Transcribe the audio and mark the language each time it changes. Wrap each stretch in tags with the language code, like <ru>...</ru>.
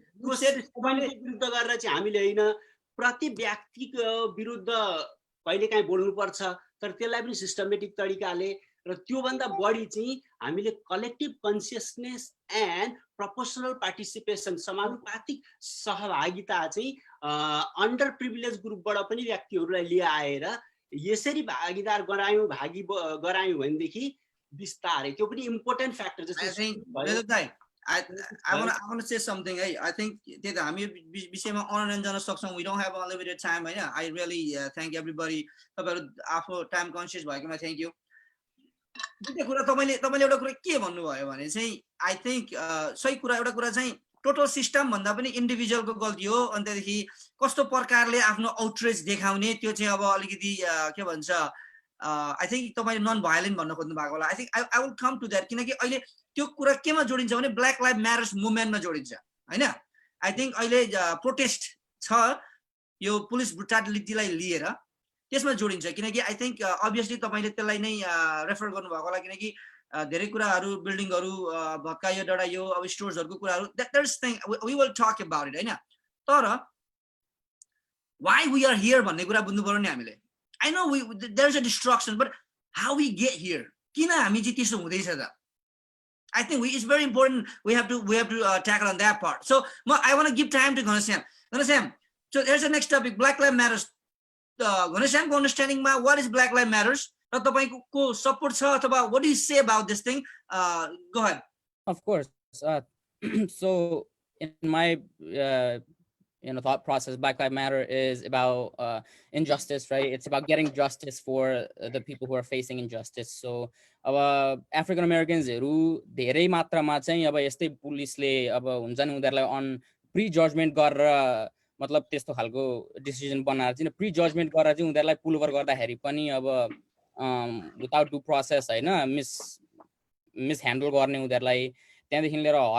<ne>विरुद्ध गरेर चाहिँ हामीले होइन प्रति व्यक्तिको विरुद्ध कहिलेकाहीँ बोल्नुपर्छ, तर त्यसलाई पनि सिस्टमेटिक तरिकाले र त्योभन्दा बढी चाहिँ हामीले collective consciousness and proportional participation, समानुपातिक सहभागिता चाहिँ अन्डर प्रिभिलेज ग्रुपबाट पनि व्यक्तिहरूलाई ल्याएर यसरी भागीदार गरायौँ भनेदेखि बिस्तारै त्यो पनि इम्पोर्टेन्ट फ्याक्टर. जस्तै</ne> <en>I want to say something. I think that</en> <ne>हामी विषयमा अनलाइन जान सक्छौं.</ne> <en>We don't have unlimited time. I really thank everybody.</en> <ne>तपाईहरु आफू टाइम कन्सियस भएकोमा थ्यांक यू. दुईटा कुरा तपाईले एउटा कुरा के भन्नुभयो भने चाहिँ</ne> <en>I think</en> <ne>सही कुरा. एउटा कुरा चाहिँ टोटल सिस्टम भन्दा पनि इन्डिभिजुअलको गल्ती हो. अनि त्यसपछि कस्तो प्रकारले आफ्नो आउटरीच देखाउने त्यो चाहिँ अब अलिकति के भन्छ</ne> <en>I think</en> <ne>तपाईले नन भायोलेन्ट भन्न खोज्नु भएको होला.</ne> <en>I think I will come to that</en> <ne>किनकि अहिले त्यो कुरा केमा जोडिन्छ भने ब्ल्याक लाइभ म्याटर्स मुभमेन्टमा जोडिन्छ हैन.</ne> <en>I think</en> <ne>अहिले प्रोटेस्ट छ यो पुलिस ब्रुटालिटीलाई लिएर त्यसमा जोडिन्छ किनकि</ne> <en>I think obviously</en> <ne>तपाईले त्यसलाई नै रेफर गर्नु भएको होला किनकि धेरै कुराहरु बिल्डिङहरु भत्कायो डढायो अब स्टोर्सहरुको कुराहरु</ne> <en>there's thing we will talk about it</en> <ne>हैन. तर</ne> <en>why we are here</en> <ne>भन्ने कुरा बुझ्नु पर्यो नि हामीले.</ne> <en>I know there's a destruction but how we get here</en> <ne>किन हामी चाहिँ त्यसो हुँदैछ त.</ne> <en>I think it's very important we have to tackle on that part. So I want to give time to Ghanshyam. So there's the next topic, Black Lives Matters. Ghanshyam</en> <ne>ko</ne> <en>understanding</en> <ne>ma</ne> <en>what is Black Lives Matters?</en> <ne>र तपाईको</ne> <en>support</en> <ne>छ अथवा</ne> <en>what do you say about this thing? Go ahead. Of course. So in my thought process, Black Lives Matter is about injustice, right? It's about getting justice for the people who are facing injustice. So African Americans</en> <ne>धेरै मात्रामा चाहिँ अब यस्तै पुलिसले अब हुन्छ नि उनीहरुलाई अन प्री जजमेन्ट गरेर मतलब त्यस्तो खालको डिसिजन बनाएर चाहिँ प्री जजमेन्ट गरेर चाहिँ उनीहरुलाई पुल ओभर गर्दाखेरि पनि अब विदाउट डु प्रोसेस हैन मिस ह्यान्डल गर्ने उनीहरुलाई त्यहाँदेखि लिएर</ne>